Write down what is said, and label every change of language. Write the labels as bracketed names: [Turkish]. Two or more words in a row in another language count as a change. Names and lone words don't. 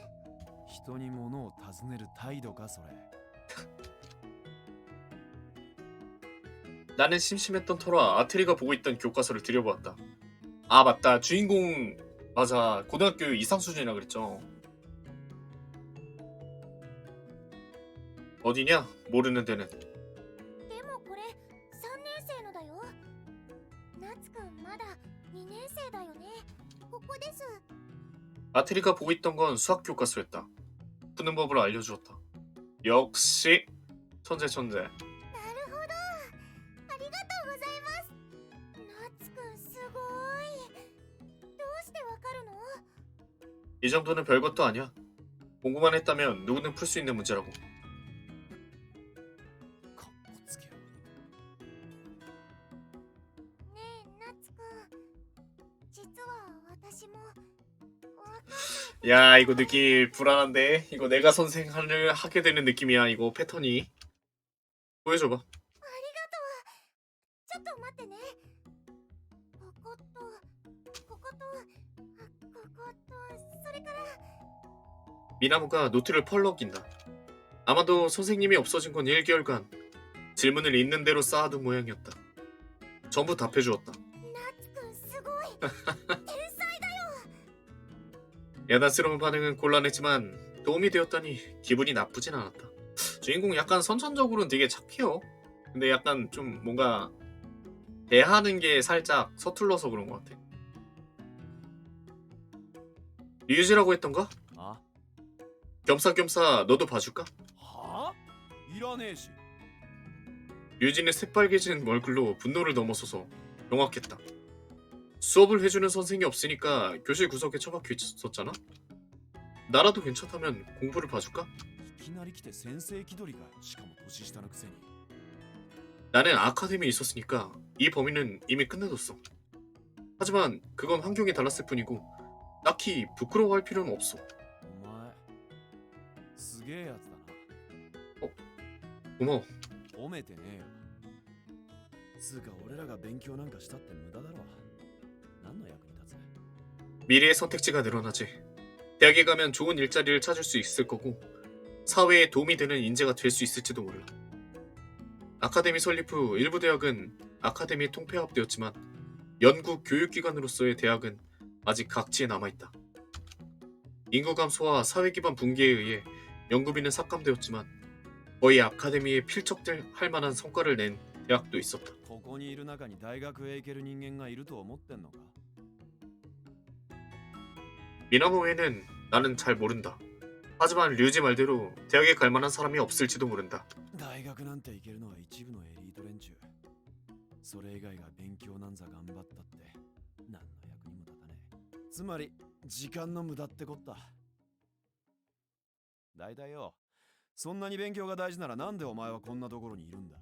[Japanese] 人に物を尋ねる態度か、それ。 [Korean] 나는 심심했던 터라 아트리가 보고 있던 교과서를 들여보았다. 아, 맞다. 주인공 맞아. 고등학교 이상 수준이라 그랬죠. 어디냐? 모르는 데는. [Japanese] でもこれ3年生のだよ。ナツくんまだ2年生だよね。ここです。 [Korean] 아트리가 보고 있던 건 수학 교과서였다. 푸는 법을 알려주었다. 역시 천재. [Japanese] なるほど。ありがとうございます。ナツくんすごい。どうしてわかるの。 [Korean] 이 정도는 별것도 아니야. 공부만 했다면 누구든 풀 수 있는 문제라고. [Japanese] かっこつけよ。ねえナツくん、実は私もわかんない。 [Korean] 야, 이거 느낌 불안한데? 이거 내가 선생을 하게 되는 느낌이야, 이거 패턴이. 보여줘봐. [Japanese] ありがとう。ちょっと待ってね。こことこことそれから。 [Korean] 미나무가 노트를 펄럭 낀다. 아마도 선생님이 없어진 건 1개월간 질문을 있는 대로 쌓아둔 모양이었다. 전부 답해주었다. [Japanese] ナツくんすごい。天才だよ。 [Korean] 야단스러운 반응은 곤란했지만 도움이 되었다니 기분이 나쁘진 않았다. 주인공 약간 선천적으로는 되게 착해요. 근데 약간 좀 뭔가 대하는 게 살짝 서툴러서 그런 것 같아. 류지라고 했던가? あ 겸사겸사 너도 봐줄까? [Japanese] はあいらねえし。 [Korean] 류진의 새빨개진 얼굴로 분노를 넘어서서 경악했다. 수업을 해주는 선생이 없으니까 교실 구석에 처박혀 있었잖아? 나라도 괜찮다면 공부를 봐줄까? [Japanese] いきなり来て先生気取りかよ。しかも年下のくせに。 [Korean] 나는 아카데미에 있었으니까 이 범위는 이미 끝내뒀어. 하지만 그건 환경이 달랐을 뿐이고 딱히 부끄러워할 필요는 없어. [Japanese] お前すげえやつだな。 [Korean] 고마워. [Japanese] 褒めてねえよ。つうか俺らが勉強なんかしたって無駄だろ。何の役に立つ？ [Korean] 미래의 선택지가 늘어나지. 대학에 가면 좋은 일자리를 찾을 수 있을 거고 사회에 도움이 되는 인재가 될 수 있을지도 몰라. 아카데미 설립 후 일부 대학은 아카데미에 통폐합되었지만 연구 교육기관으로서의 대학은 아직 각지에 남아있다. 인구 감소와 사회 기반 붕괴에 의해 연구비는 삭감되었지만 거의 아카데미에 필적될 할 만한 성과를 낸 대학도 있었다. [Japanese] ここにいる中に大学へ行ける人間がいると思ってんのか？ [Korean] 미나모 외에는 나는 잘 모른다. 하지만 류지 말대로 대학에 갈 만한 사람이 없을지도 모른다. [Japanese] 大学なんて行けるのは一部のエリート連中。それ以外が勉強なんざ頑張ったって何の役にも立たねえ。つまり時間の無駄ってこった。だいたいよ、そんなに勉強が大事ならなんでお前はこんなところにいるんだ？